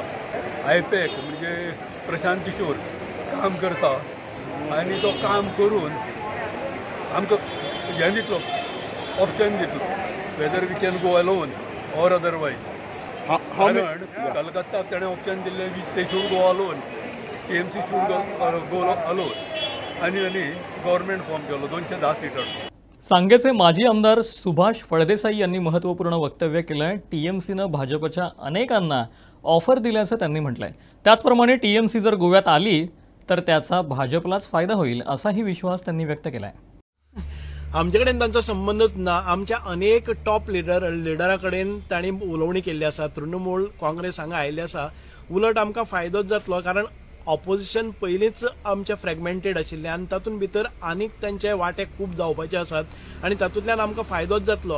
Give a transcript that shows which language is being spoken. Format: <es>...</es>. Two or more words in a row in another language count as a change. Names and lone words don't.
<kok>IPAC म्हणजे प्रशांत किशोर काम करता आनी तो काम करून आमकां हें दितलो ऑप्शन दितलो</kok> <en>whether we can go alone or otherwise.</en> <kok>कारण कलकत्ताक ताणें ऑप्शन दिल्लें ते</kok> <en>should go alone,</en> <kok>TMC</kok> <en>should go alone</en> <kok>आनी</kok> <en>government form</en> <kok>केलो 210 सीटर.</kok> <mr>सांगेचे माजी आमदार सुभाष फळदेसाई यांनी महत्त्वपूर्ण वक्तव्य केलंय. TMCनं भाजपच्या अनेकांना ऑफर दिल्याचं त्यांनी म्हटलंय. त्याचप्रमाणे TMC जर गोव्यात आली तर त्याचा भाजपलाच फायदा होईल असाही विश्वास त्यांनी व्यक्त केलाय.</mr> <kok>आमचे कडेन तांचो संबंदच ना. आमच्या अनेक टॉप लिडरा कडेन तांणी उलोवणी केल्ली आसा. तृणमूल काँग्रेस हांगा आयिल्ले आसा. उलट आमकां फायदोच जातलो कारण ऑपोजिशन पयलींच आमचे फ्रॅगमेंटेड आशिल्लें आनी तातूंत भितर आनीक तांचे वाटे खूब जावपाचे आसात आनी तातूंतल्यान आमकां फायदोच जातलो.</kok>